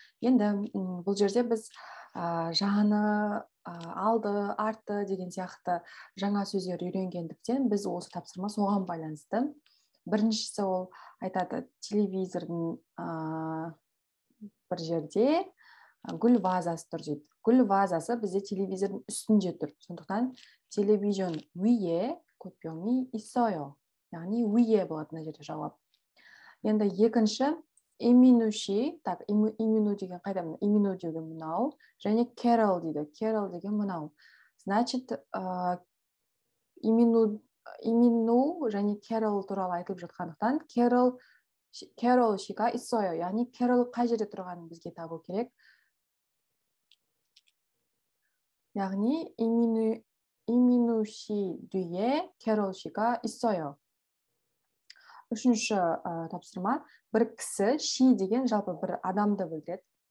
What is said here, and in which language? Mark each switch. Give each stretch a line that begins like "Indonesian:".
Kazakh: Енді бұл жерде біз жаны, алды, артты деген сияқты жаңа сөздер үйренгендіктен біз осы тапсырма соған байланысты. Біріншісі ол айтады, телевизордың бір жерде гүл вазасы тұр дейді. Гүл вазасы бізде телевизордың үстінде тұр. Сондықтан телевизион
Korean: 위에 꽃병이 있어요.
Kazakh: яғни
Korean: 위에
Kazakh: болады мына жерде жауап. Енді екінші 이민우 так, 이민우 деген қайда? 이민우 деген мынау, және Carol дейді. Carol деген мынау. Значит, 이민우 және Carol туралы айтылып жатқандықтан
Korean: Carol 씨가 있어요.
Kazakh: яғни Carol қай жерде тұрғанын бізге табу керек. яғни
Korean: 이민우 씨 뒤에 Carol 씨가 있어요.
Kazakh: Үшінші тапсырма, бір кісі, she деген жалпы бір адамды білдіреді.